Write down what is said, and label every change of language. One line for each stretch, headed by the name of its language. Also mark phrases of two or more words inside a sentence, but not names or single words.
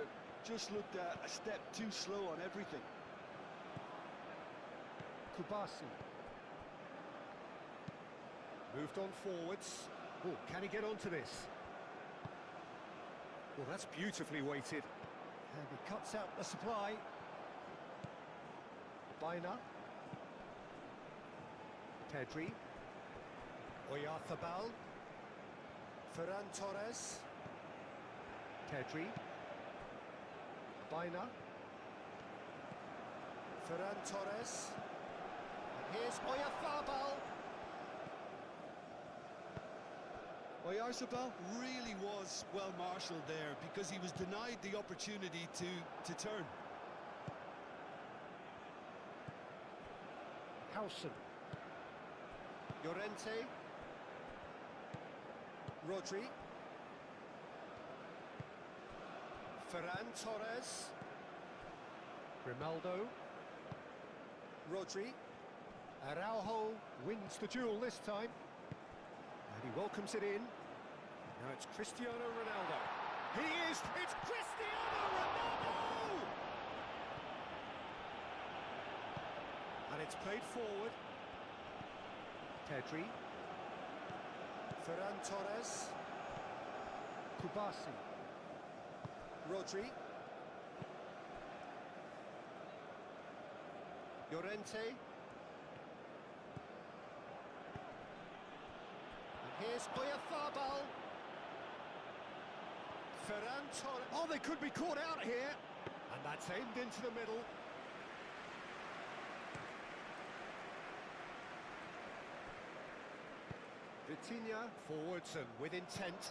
English: Just looked a step too slow on everything. Kubasi. Moved on forwards. Oh, can he get onto this? Well, that's beautifully weighted. And he cuts out the supply. Baina. Pedri. Oyarzabal. Ferran Torres. Pedri. Baina. Ferran Torres. And here's Oyarzabal. Oyarzabal really was well marshalled there because he was denied the opportunity to turn. Howson. Llorente. Rodri. Ferran Torres. Grimaldo. Rodri. Araujo wins the duel this time. And he welcomes it in. Now it's Cristiano Ronaldo. It's Cristiano Ronaldo! And it's played forward. Pedri. Ferran Torres. Kubasi. Rodri. Llorente. And here's Oyarzabal. Ferran Torres. Oh, they could be caught out here. And that's aimed into the middle. Vitinha forwards and with intent.